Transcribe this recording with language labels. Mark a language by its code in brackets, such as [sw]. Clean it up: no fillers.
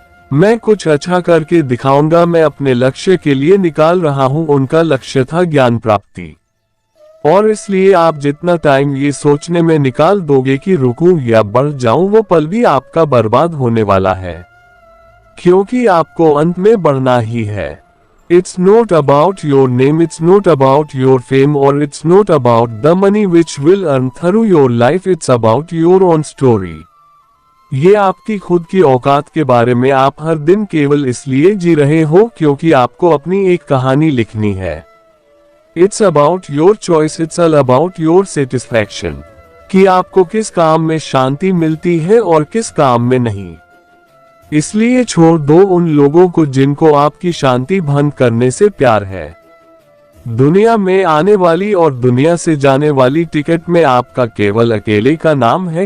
[hi] मैं कुछ अच्छा करके दिखाऊंगा। मैं अपने लक्ष्य के लिए निकाल रहा हूं। उनका लक्ष्य था ज्ञान प्राप्ति, और इसलिए आप जितना टाइम ये सोचने में निकाल दोगे कि रुकूं या बढ़ जाऊं, वो पल भी आपका बर्बाद होने वाला है, क्योंकि आपको अंत में बढ़ना ही है। [en] It's not about your name, it's not about your fame, or it's not about the money which will earn through your life, it's about your own story। [hi] ये आपकी खुद की औकात के बारे में। आप हर दिन केवल इसलिए जी रहे हो क्योंकि आपको अपनी एक कहानी लिखनी है। [en] It's about your choice, it's all about your satisfaction। [hi] कि आपको किस काम में शांति मिलती है और किस काम में नहीं। इसलिए छोड़ दो उन लोगों को जिनको आपकी शांति भंग करने से प्यार है। दुनिया में आने वाली और दुनिया से जाने वाली टिकट में आपका केवल अकेले का नाम है।